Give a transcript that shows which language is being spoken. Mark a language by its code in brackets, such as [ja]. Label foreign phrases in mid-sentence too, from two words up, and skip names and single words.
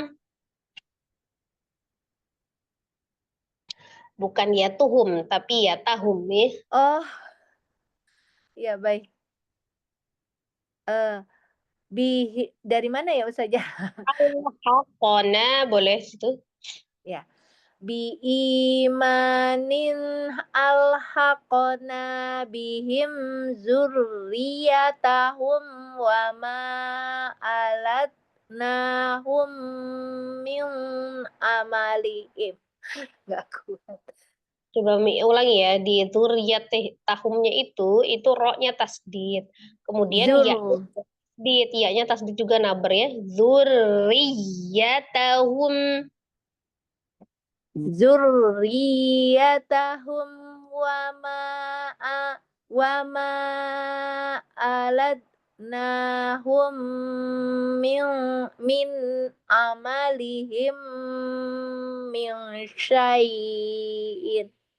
[id] Bukan yatuhum, tapi yatahum ya. Oh, ya baik. Dari mana ya Ustazah? Al-haqona boleh situ. Ya. [ar] بإيمان ألحقنا بهم ذريتهم وما ألتناهم من عملهم. [id] Gak kuat. Coba ulangi ya, di dzurriyyat tahumnya itu roknya tasdid. Kemudian ya tasdid, ya-nya tasdid juga naber ya. [ar] Dzurriyyatahum. ذريتهم وما ألتناهم من عملهم من شيء